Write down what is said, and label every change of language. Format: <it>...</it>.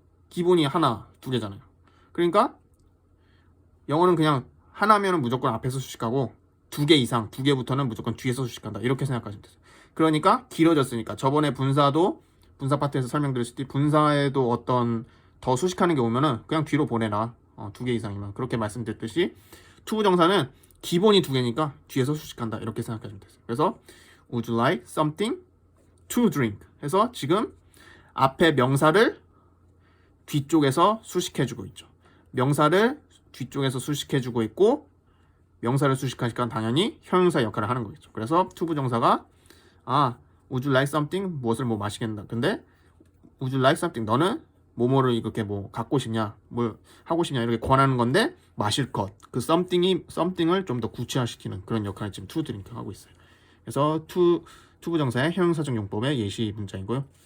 <ko>기본이 하나, 두 개잖아요. 그러니까 영어는 그냥 하나면은 무조건 앞에서 수식하고 두 개 이상, 두 개부터는 무조건 뒤에서 수식한다. 이렇게 생각하시면 되세요. 그러니까 길어졌으니까 저번에 분사 파트에서 설명드렸을 때 분사에도 어떤 더 수식하는 게 오면은 그냥 뒤로 보내라. 두 개 이상이면. 그렇게 말씀드렸듯이 투부정사는 기본이 두 개니까 뒤에서 수식한다. 이렇게 생각하시면 되세요. 그래서</ko> <en>Would you like something to drink?</en> <ko>해서 지금 앞에 명사를 뒤쪽에서 수식해주고 있죠. 명사를 뒤쪽에서 수식해주고 있고 명사를 수식하니까 당연히 형용사 역할을 하는 거겠죠. 그래서 투부정사가</ko> <en>Would you like something?</en> <ko>무엇을 뭐 마시겠다. 근데</ko> <en>Would you like something?</en> <ko>너는 뭐뭐를 이렇게 뭐 갖고 싶냐, 뭘 하고 싶냐 이렇게 권하는 건데 마실 것, 그 something을 좀 더 구체화시키는 그런 역할을 지금 to drink 하고 있어요. 그래서 투부정사의 형용사적 용법의 예시 문장이고요.</ko>